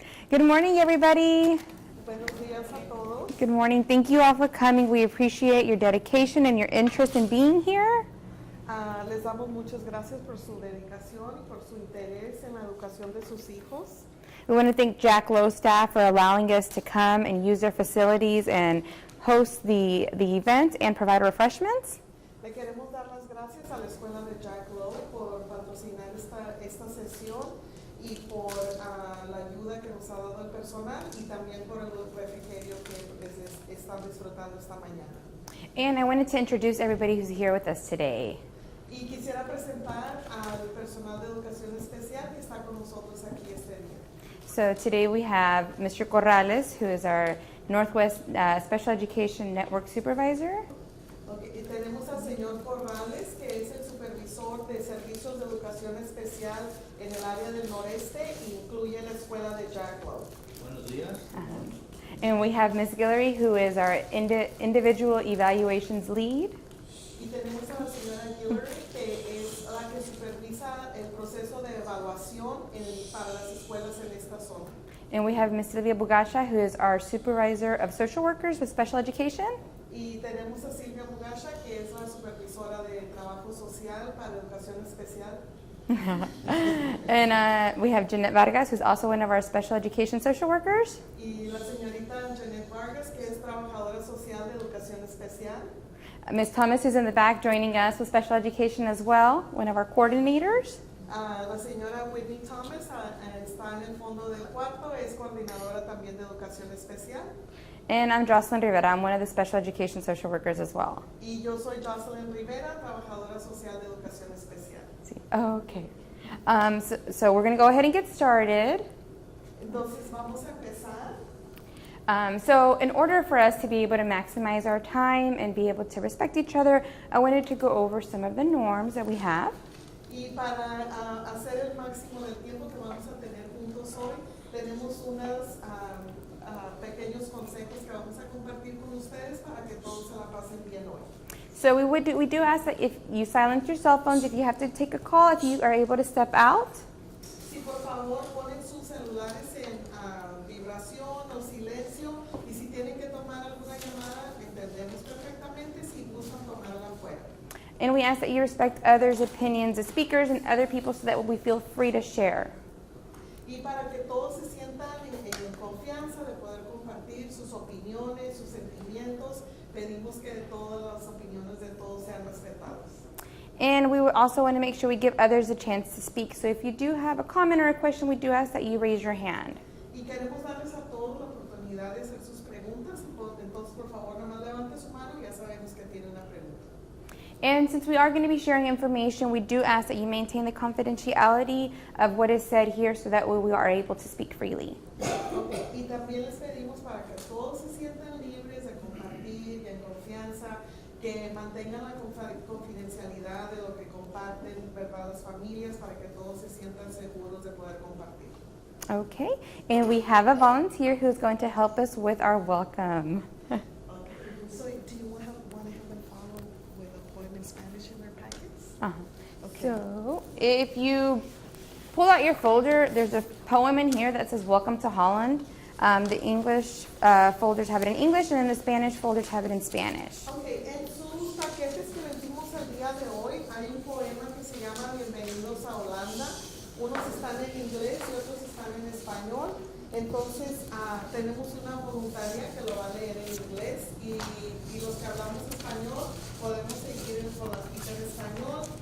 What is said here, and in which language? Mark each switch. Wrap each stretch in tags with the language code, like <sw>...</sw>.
<en>Good morning, everybody.</en> <es>Buenos días a todos.</es> <en>Good morning. Thank you all for coming. We appreciate your dedication and your interest in being here.</en> <es>Les damos muchas gracias por su dedicación y por su interés en la educación de sus hijos.</es> <en>We want to thank Jack Lowe staff for allowing us to come and use their facilities and host the event and provide refreshments.</en> <es>Le queremos dar las gracias a la escuela de Jack Lowe por patrocinar esta sesión y por la ayuda que nos ha dado el personal y también por el refrigerio que están disfrutando esta mañana.</es> <en>And I wanted to introduce everybody who's here with us today.</en> <es>Y quisiera presentar al personal de educación especial que está con nosotros aquí este día.</es> <en>So today we have Mr. Corrales, who is our Northwest Special Education Network Supervisor. Okay.</en> <es>Y tenemos al señor Corrales, que es el supervisor de servicios de educación especial en el área del noreste, incluye la escuela de Jack Lowe. Buenos días.</es> <en>And we have Ms. Guillory, who is our individual evaluations lead.</en> <es>Y tenemos a la señora Guillory, que es la que supervisa el proceso de evaluación para las escuelas en esta zona.</es> <en>And we have Ms. Silvia Bugasha, who is our supervisor of social workers with special education.</en> <es>Y tenemos a Silvia Bugasha, que es la supervisora de trabajo social para educación especial.</es> <en>And we have Jeanette Vargas, who's also one of our special education social workers.</en> <es>Y la señorita Jeanette Vargas, que es trabajadora social de educación especial.</es> <en>Ms. Thomas, who's in the back joining us with special education as well, one of our coordinators.</en> <es>La señora Whitney Thomas está en el fondo del cuarto, es coordinadora también de educación especial.</es> <en>And I'm Jocelyn Rivera. I'm one of the special education social workers as well.</en> <es>Y yo soy Jocelyn Rivera, trabajadora social de educación especial.</es> <en>Okay. So we're going to go ahead and get started.</en> <es>Entonces vamos a empezar.</es> <en>So in order for us to be able to maximize our time and be able to respect each other, I wanted to go over some of the norms that we have.</en> <es>Y para hacer el máximo del tiempo que vamos a tener juntos hoy, tenemos unos pequeños consejos que vamos a compartir con ustedes para que todos se la pasen bien hoy.</es> <en>So we do ask that if you silence your cell phones, if you have to take a call, if you are able to step out.</en> <es>Si por favor ponen sus celulares en vibración o silencio y si tienen que tomar alguna llamada, entendemos perfectamente si gustan tomarla afuera.</es> <en>And we ask that you respect others' opinions, the speakers and other people, so that we feel free to share.</en> <es>Y para que todos se sientan en confianza de poder compartir sus opiniones, sus sentimientos, pedimos que todas las opiniones de todos sean respetadas.</es> <en>And we also want to make sure we give others a chance to speak. So if you do have a comment or a question, we do ask that you raise your hand.</en> <es>Y queremos darles a todos la oportunidad de hacer sus preguntas, entonces por favor nomás levante su mano y ya sabemos que tiene una pregunta.</es> <en>And since we are going to be sharing information, we do ask that you maintain the confidentiality of what is said here so that we are able to speak freely. Okay.</en> <es>Y también les pedimos para que todos se sientan libres de compartir y en confianza, que mantengan la confidencialidad de lo que comparten, ¿verdad? Las familias, para que todos se sientan seguros de poder compartir.</es> <en>Okay, and we have a volunteer who's going to help us with our welcome. Okay. So do you want to have them follow with a poem in Spanish in their packets? Okay. So if you pull out your folder, there's a poem in here that says Welcome to Holland. The English folders have it in English, and then the Spanish folders have it in Spanish.</en> <es>Okay, en sus paquetes que vendimos el día de hoy hay un poema que se llama Bienvenidos a Holanda. Unos están en inglés y otros están en español. Entonces tenemos una voluntaria que lo va a leer en inglés y los que hablamos español podemos seguir con la cita en español.</es>